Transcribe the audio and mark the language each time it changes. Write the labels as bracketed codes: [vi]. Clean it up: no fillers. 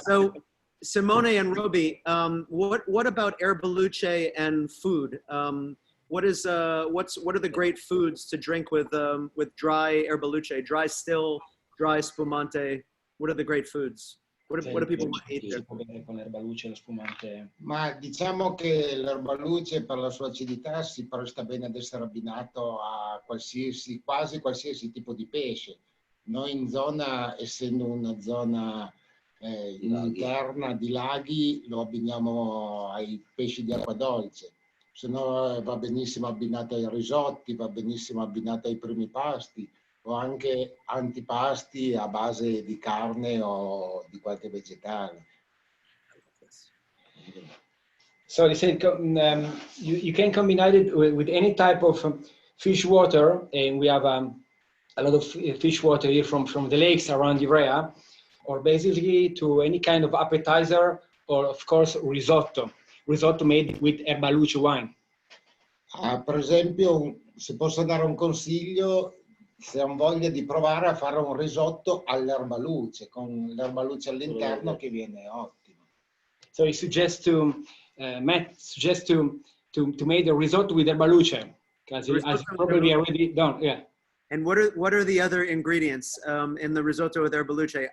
[en] So, Simone and Roby, what about Erbaluce and food? What are the great foods to drink with dry Erbaluce, dry still, dry spumante? What are the great foods? What do people want to eat there? [it] Con l'erbaluce e lo spumante. Ma diciamo che l'erbaluce per la sua acidità si presta bene ad essere abbinato a quasi qualsiasi tipo di pesce. Noi in zona, essendo una zona interna di laghi, lo abbiniamo ai pesci di acqua dolce. Se no va benissimo abbinato ai risotti, va benissimo abbinato ai primi pasti, o anche antipasti a base di carne o di qualche vegetale. [en] So they said you can combine it with any type of fish water, and we have a lot of fish water here from the lakes around the area, or basically to any kind of appetizer, or of course risotto made with Erbaluce wine. [it] Per esempio, se posso dare un consiglio, se hanno voglia di provare a fare un risotto all'erbaluce, con l'erbaluce all'interno, che viene ottimo. [en] So he suggests Matt suggests to make the risotto with Erbaluce, because as probably already done. Yeah. And what are the other ingredients in the risotto with Erbaluce?